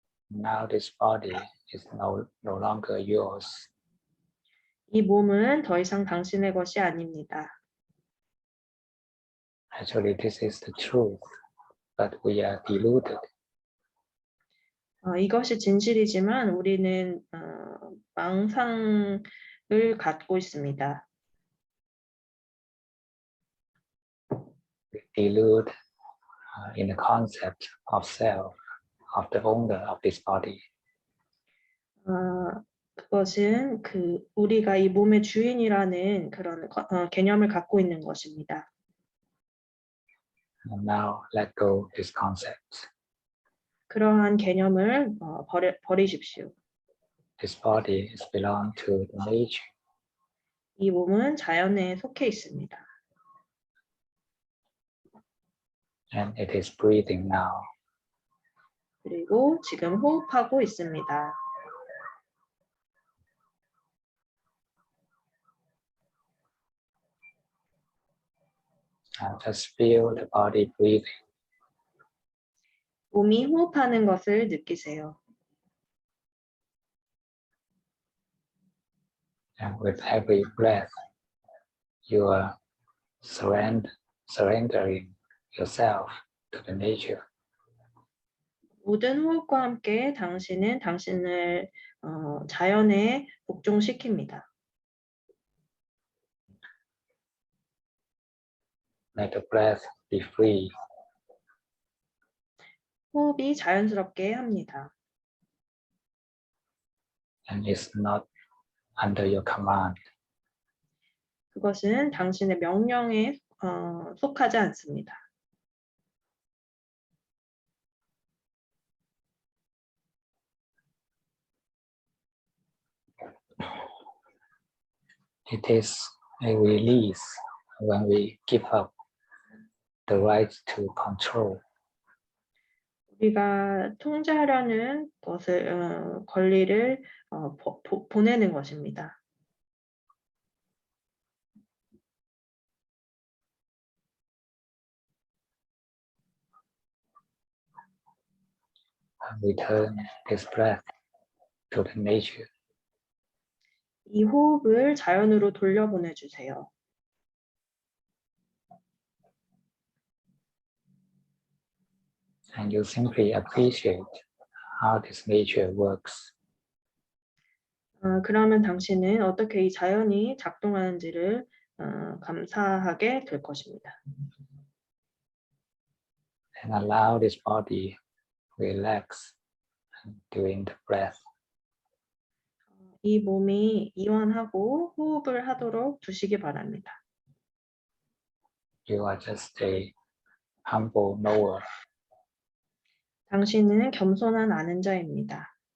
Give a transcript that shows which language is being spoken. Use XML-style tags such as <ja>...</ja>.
<en>Now this body is no longer yours.</en> <ko>이 몸은 더 이상 당신의 것이 아닙니다.</ko> <en>Actually, this is the truth, but we are deluded.</en> <ko>이것이 진실이지만 우리는 망상을 갖고 있습니다.</ko> <en>We delude in the concept of self, of the owner of this body.</en> <ko>그것은 우리가 이 몸의 주인이라는 그런 개념을 갖고 있는 것입니다.</ko> <en>And now let go this concept.</en> <ko>그러한 개념을 버리십시오.</ko> <en>This body is belong to the nature.</en> <ko>이 몸은 자연에 속해 있습니다.</ko> <en>And it is breathing now.</en> <ko>그리고 지금 호흡하고 있습니다.</ko> <en>Just feel the body breathing.</en> <ko>몸이 호흡하는 것을 느끼세요.</ko> <en>And with every breath, you are surrendering yourself to the nature.</en> <ko>모든 호흡과 함께 당신은 당신을 자연에 복종시킵니다.</ko> <en>Let the breath be free.</en> <ko>호흡이 자연스럽게 합니다.</ko> <en>And it's not under your command.</en> <ko>그것은 당신의 명령에 속하지 않습니다.</ko> <en>It is a release when we give up the right to control.</en> <ko>우리가 통제하려는 권리를 보내는 것입니다.</ko> <en>And return this breath to the nature.</en> <ko>이 호흡을 자연으로 돌려보내주세요.</ko> <en>And you simply appreciate how this nature works.</en> <ko>그러면 당신은 어떻게 이 자연이 작동하는지를 감사하게 될 것입니다.</ko> <en>And allow this body relax during the breath.</en> <ko>이 몸이 이완하고 호흡을 하도록 두시기 바랍니다.</ko> <en>You are just a humble knower.</en> <ko>당신은 겸손한 아는 자입니다.</ko>